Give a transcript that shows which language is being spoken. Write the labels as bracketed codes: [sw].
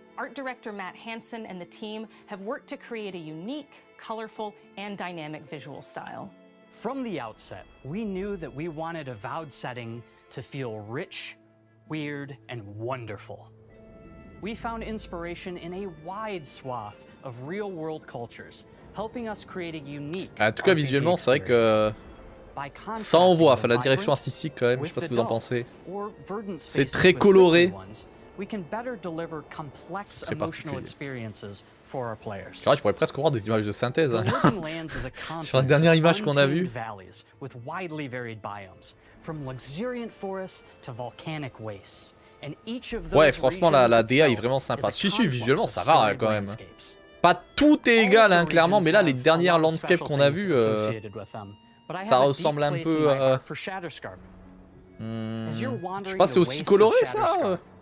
[en] Art director Matt Hansen and the team have worked to create a unique, colorful, and dynamic visual style. From the outset, we knew that we wanted a Avowed setting to feel rich, weird, and wonderful. We found inspiration in a wide swath of real-world cultures, helping us create a unique. [fr] En tout cas, visuellement, c'est vrai que ça envoie. Enfin, la direction artistique, quand même, je sais pas ce que vous en pensez. C'est très coloré. [en] We can better deliver complex emotional experiences for our players. [fr] C'est vrai, je pourrais presque voir des images de synthèse. Hein. Sur la dernière image qu'on a vue. [en] With widely varied biomes, from luxuriant forests to volcanic wastes. And each of those [fr] Ouais, franchement, la DA est vraiment sympa. Si, visuellement, ça va hein, quand même. Pas tout est égal, hein, clairement, mais là, les dernières landscapes qu'on a vues, ça ressemble un peu. Je sais pas, c'est aussi coloré ça.